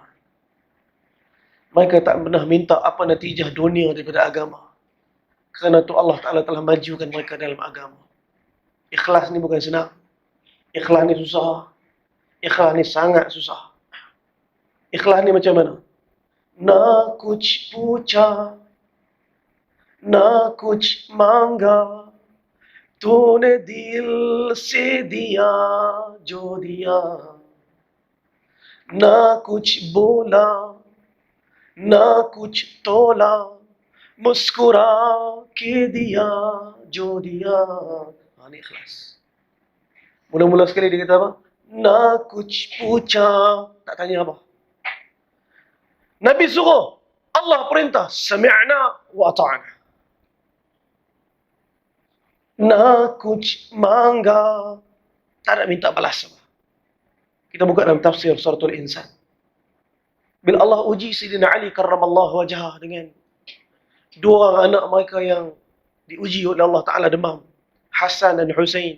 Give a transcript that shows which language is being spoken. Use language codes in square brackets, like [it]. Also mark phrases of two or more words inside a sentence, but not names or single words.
[ms] Mereka tak pernah minta apa natijah dunia daripada agama. Kerana tu Allah Ta'ala telah majukan mereka dalam agama. Ikhlas ni bukan senang. Ikhlas ni susah. Ikhlas ni sangat susah. Ikhlas ni macam mana? [hi] ना कुछ पूछा, ना कुछ मांगा, तूने दिल से दिया जो दिया ना कुछ बोला ना कुछ तोला मुस्कुरा के दिया जो दिया. [ms] Ini ikhlas. Mula-mula sekali dia kata apa? [hi] ना कुछ पूछा, [ms] tak tanya apa. Nabi suruh, Allah perintah, [ar] سمعنا وأطعنا. [hi] ना कुछ मांगा, [ms] tak nak minta balas apa. Kita buka dalam tafsir suratul Insan. Bila Allah uji Sayyidina Ali [ar] كرم الله وجهه [ms] dengan 2 orang anak mereka yang diuji oleh Allah Ta'ala demam, Hasan dan Husain.